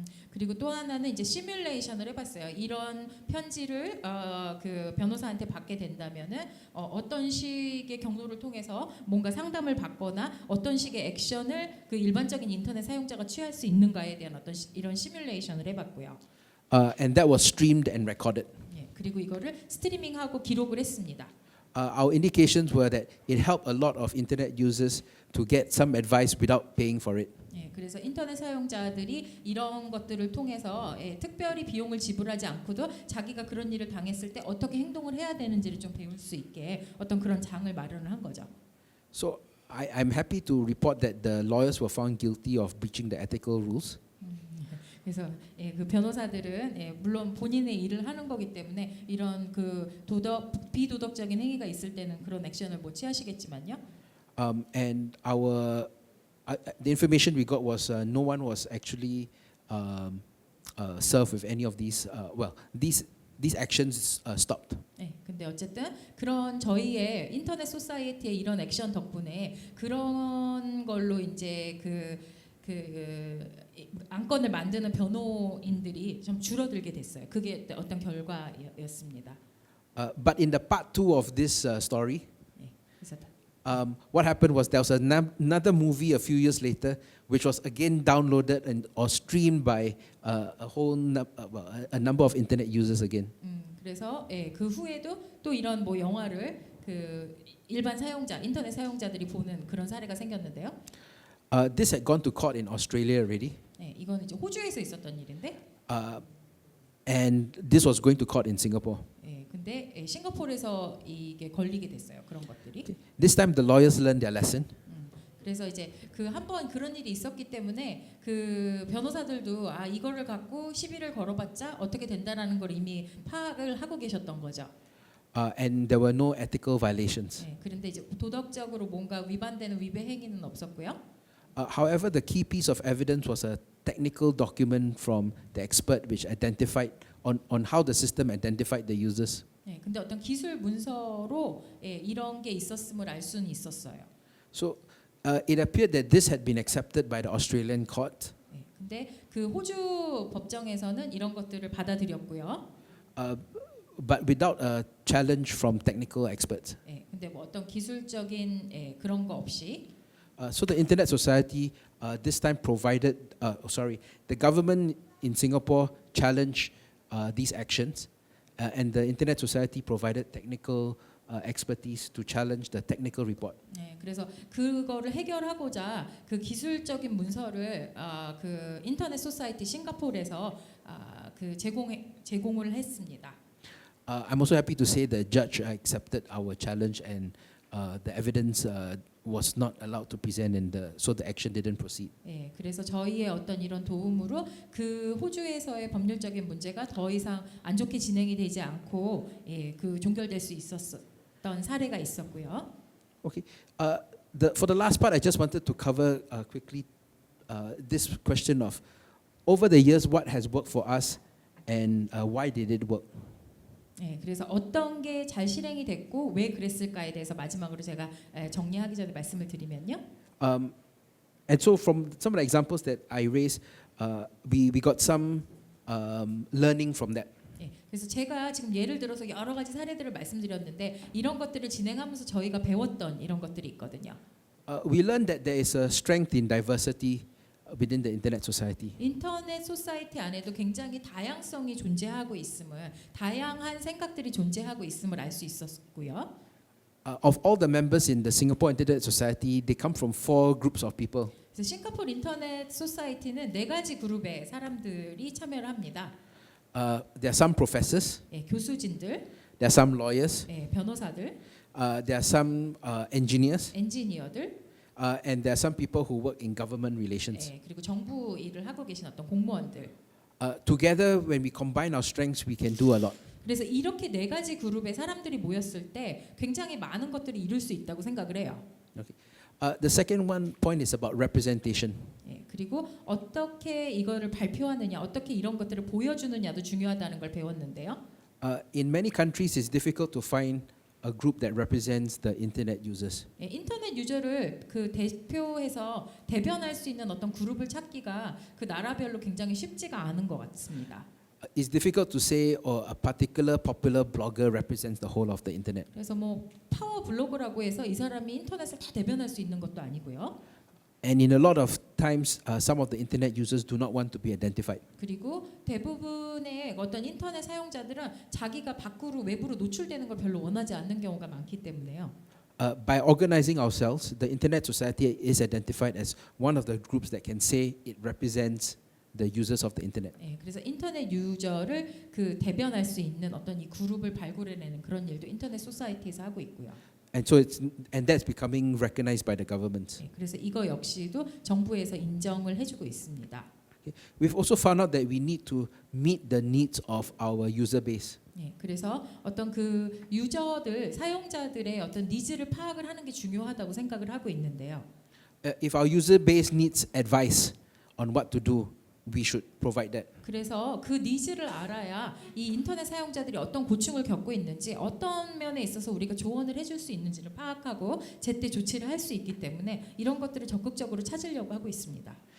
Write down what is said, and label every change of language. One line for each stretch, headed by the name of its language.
Korean: 그리고 또 하나는 이제 시뮬레이션을 해봤어요. 이런 편지를 그 변호사한테 받게 된다면은 어떤 식의 경로를 통해서 뭔가 상담을 받거나 어떤 식의 액션을 그 일반적인 인터넷 사용자가 취할 수 있는가에 대한 어떤 이런 시뮬레이션을 해봤고요.
English: And that was streamed and recorded.
Korean: 예, 그리고 이거를 스트리밍하고 기록을 했습니다.
English: Our indications were that it helped a lot of internet users to get some advice without paying for it.
Korean: 예, 그래서 인터넷 사용자들이 이런 것들을 통해서 특별히 비용을 지불하지 않고도 자기가 그런 일을 당했을 때 어떻게 행동을 해야 되는지를 좀 배울 수 있게 어떤 그런 장을 마련을 한 거죠.
English: So I'm happy to report that the lawyers were found guilty of breaching the ethical rules.
Korean: 그래서 그 변호사들은 물론 본인의 일을 하는 거기 때문에 이런 그 비도덕적인 행위가 있을 때는 그런 액션을 못 취하시겠지만요.
English: And the information we got was no one was actually served with any of these. These actions stopped.
Korean: 네, 근데 어쨌든 그런 저희의 인터넷 소사이어티의 이런 액션 덕분에 그런 걸로 이제 그 안건을 만드는 변호인들이 좀 줄어들게 됐어요. 그게 어떤 결과였습니다.
English: But in the part 2 of this story,
Korean: 네, 그래서
English: what happened was there was another movie a few years later, which was again downloaded or streamed by a number of internet users again.
Korean: 그래서 그 후에도 또 이런 뭐 영화를 그 일반 사용자, 인터넷 사용자들이 보는 그런 사례가 생겼는데요.
English: This had gone to court in Australia already.
Korean: 네, 이건 이제 호주에서 있었던 일인데.
English: And this was going to court in Singapore.
Korean: 근데 싱가포르에서 이게 걸리게 됐어요. 그런 것들이.
English: This time the lawyers learned their lesson.
Korean: 그래서 이제 그 한번 그런 일이 있었기 때문에 그 변호사들도 이거를 갖고 시비를 걸어봤자 어떻게 된다라는 걸 이미 파악을 하고 계셨던 거죠.
English: and there were no ethical violations.
Korean: 예, 그런데 이제 도덕적으로 뭔가 위반되는 위배 행위는 없었고요.
English: However, the key piece of evidence was a technical document from the expert which identified on how the system identified the users.
Korean: 예, 근데 어떤 기술 문서로 예, 이런 게 있었음을 알 수는 있었어요.
English: So it appeared that this had been accepted by the Australian court.
Korean: 예, 근데 그 호주 법정에서는 이런 것들을 받아들였고요.
English: But without a challenge from technical experts.
Korean: 예, 근데 뭐 어떤 기술적인 예, 그런 거 없이
English: So the Internet Society this time provided, the government in Singapore challenged these actions, and the Internet Society provided technical expertise to challenge the technical report.
Korean: 네, 그래서 그거를 해결하고자 그 기술적인 문서를 그 인터넷 소사이티 싱가포르에서 그 제공을 했습니다.
English: I'm also happy to say the judge accepted our challenge, and the evidence was not allowed to present, so the action didn't proceed.
Korean: 예, 그래서 저희의 어떤 이런 도움으로 그 호주에서의 법률적인 문제가 더 이상 안 좋게 진행이 되지 않고 예, 그 종결될 수 있었던 사례가 있었고요.
English: Okay. For the last part, I just wanted to cover quickly this question of, over the years, what has worked for us, and why did it work?
Korean: 예, 그래서 어떤 게 잘 실행이 됐고 왜 그랬을까에 대해서 마지막으로 제가 정리하기 전에 말씀을 드리면요.
English: And so from some of the examples that I raised, we got some learning from that.
Korean: 예, 그래서 제가 지금 예를 들어서 여러 가지 사례들을 말씀드렸는데 이런 것들을 진행하면서 저희가 배웠던 이런 것들이 있거든요.
English: We learned that there is a strength in diversity within the Internet Society.
Korean: 인터넷 소사이티 안에도 굉장히 다양성이 존재하고 있음을 다양한 생각들이 존재하고 있음을 알 수 있었고요.
English: Of all the members in the Singapore Internet Society, they come from 4 groups of people.
Korean: 그래서 싱가포르 인터넷 소사이티는 4가지 그룹의 사람들이 참여를 합니다.
English: There are some professors,
Korean: 예, 교수진들,
English: there are some lawyers,
Korean: 예, 변호사들,
English: there are some engineers,
Korean: 엔지니어들,
English: and there are some people who work in government relations.
Korean: 예, 그리고 정부 일을 하고 계신 어떤 공무원들.
English: Together, when we combine our strengths, we can do a lot.
Korean: 그래서 이렇게 4가지 그룹의 사람들이 모였을 때 굉장히 많은 것들을 이룰 수 있다고 생각을 해요.
English: Okay. The second point is about representation.
Korean: 예, 그리고 어떻게 이거를 발표하느냐, 어떻게 이런 것들을 보여주느냐도 중요하다는 걸 배웠는데요.
English: In many countries, it's difficult to find a group that represents the internet users.
Korean: 예, 인터넷 유저를 그 대표해서 대변할 수 있는 어떤 그룹을 찾기가 그 나라별로 굉장히 쉽지가 않은 것 같습니다.
English: It's difficult to say, a particular popular blogger represents the whole of the internet.
Korean: 그래서 뭐 파워 블로그라고 해서 이 사람이 인터넷을 다 대변할 수 있는 것도 아니고요.
English: And in a lot of times, some of the internet users do not want to be identified.
Korean: 그리고 대부분의 어떤 인터넷 사용자들은 자기가 밖으로 외부로 노출되는 걸 별로 원하지 않는 경우가 많기 때문에요.
English: By organizing ourselves, the Internet Society is identified as one of the groups that can say it represents the users of the internet.
Korean: 예, 그래서 인터넷 유저를 그 대변할 수 있는 어떤 이 그룹을 발굴해내는 그런 일도 인터넷 소사이티에서 하고 있고요.
English: And so that's becoming recognized by the governments.
Korean: 예, 그래서 이거 역시도 정부에서 인정을 해주고 있습니다.
English: We've also found out that we need to meet the needs of our user base.
Korean: 예, 그래서 어떤 그 유저들, 사용자들의 어떤 니즈를 파악을 하는 게 중요하다고 생각을 하고 있는데요.
English: If our user base needs advice on what to do, we should provide that.
Korean: 그래서 그 니즈를 알아야 이 인터넷 사용자들이 어떤 고충을 겪고 있는지 어떤 면에 있어서 우리가 조언을 해줄 수 있는지를 파악하고 제때 조치를 할 수 있기 때문에 이런 것들을 적극적으로 찾으려고 하고 있습니다.